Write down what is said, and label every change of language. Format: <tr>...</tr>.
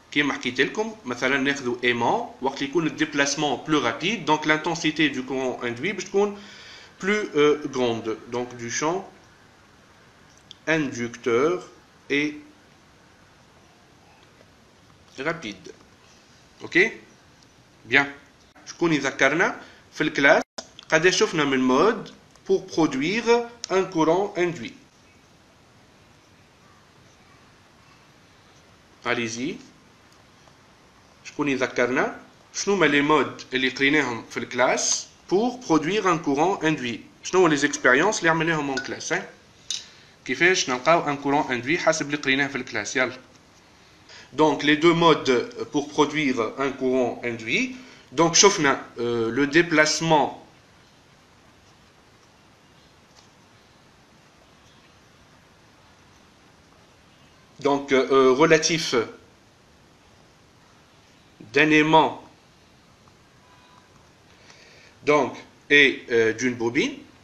<ar>كيما حكيت لكم مثلا ناخذوا</ar> <fr>aimant</fr> <ar>وقت اللي يكون الديبلاسمون</ar> <fr>plus rapide donc l'intensité du courant induit</fr> <ar>باش تكون</ar> <fr>plus grande donc du champ inducteur et rapide. OK bien.</fr> <ar>شكون يذكرنا في الكلاس قداش شفنا من مود</ar> <fr>pour produire un courant induit. Allez-y.</fr> <ar>شكون يذكرنا شنو هما لي مود اللي قريناهم في الكلاس</ar> <fr>pour produire un courant induit.</fr> <ar>شنو هما لي زيكسبيريونس اللي عملناهم اون كلاس كيفاش نلقاو ان courant induit حسب اللي قريناه في الكلاس. يلا.</ar> <fr>Donc les deux modes pour produire un courant induit. Donc شفنا le déplacement donc relatif d'un aimant donc et d'une bobine.</fr>